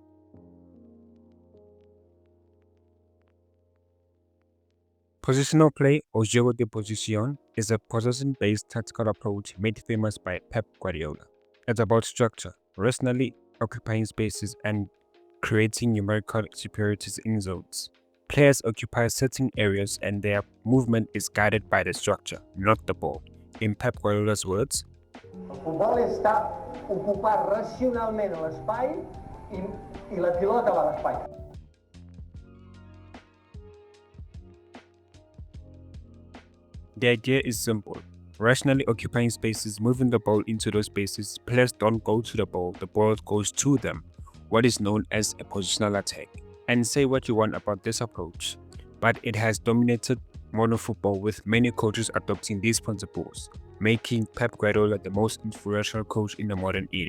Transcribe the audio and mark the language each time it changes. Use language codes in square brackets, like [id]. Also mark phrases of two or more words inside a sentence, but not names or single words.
[en] Positional play, or [fr] jeu de position, [en] is a possession-based tactical approach made famous by Pep Guardiola. It's about structure, rationally occupying spaces and creating numerical superiorities in zones. Players occupy certain areas and their movement is guided by the structure, not the ball. In Pep Guardiola's words, [ca] el futbol està ocupar racionalment l'espai i la pilota va a l'espai. [en] The idea is simple. Rationally occupying spaces, moving the ball into those spaces, players don't go to the ball goes to them, what is known as a positional attack. And say what you want about this approach, but it has dominated modern football with many coaches adopting these principles, making Pep Guardiola the most influential coach in the modern era.